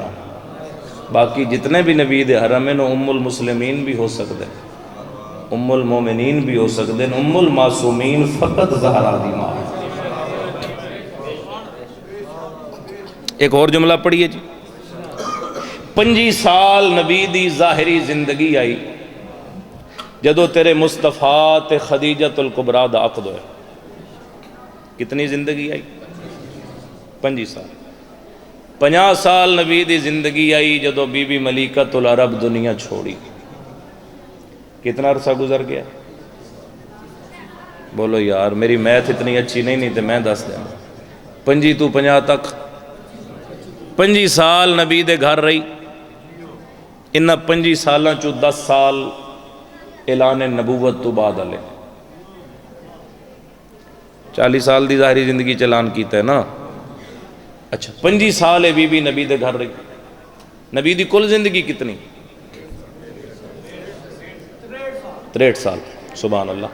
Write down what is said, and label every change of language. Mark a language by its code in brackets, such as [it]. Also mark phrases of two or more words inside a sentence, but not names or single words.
[ur] باقی جتنے بھی نبی دے حرم ہیں ام المسلمین بھی ہو سکتے ہیں ام المومنین بھی ہو سکتے ہیں. [pa] ام المعصومین فقط زہرا دی ماں. [ur] ایک اور جملہ پڑھیے جی. [pa] 25 سال نبی دی ظاہری زندگی آئی جدو تیرے مصطفیٰ تے خدیجۃ الکبریٰ دا عقد ہوئے. کتنی زندگی آئی؟ 25 سال. 50 سال نبی دی زندگی آئی جدو بی بی ملیکۃ العرب دنیا چھوڑی. [ur] کتنا عرصہ گزر گیا؟ بولو یار میری میتھ اتنی اچھی نہیں تو [pa] میں دس دیں. 25 تو 50 تک 25 سال نبی دے گھر رہی. انہاں 25 سالاں چو 10 سال اعلان نبوت تو بعد آلے. 40 سال دی ظاہری زندگی چلان کیتا ہے نا. اچھا 25 سال ہے بی بی نبی دے گھر رہی. نبی دی کل زندگی کتنی؟ 63 سال. [ar] سبحان اللہ.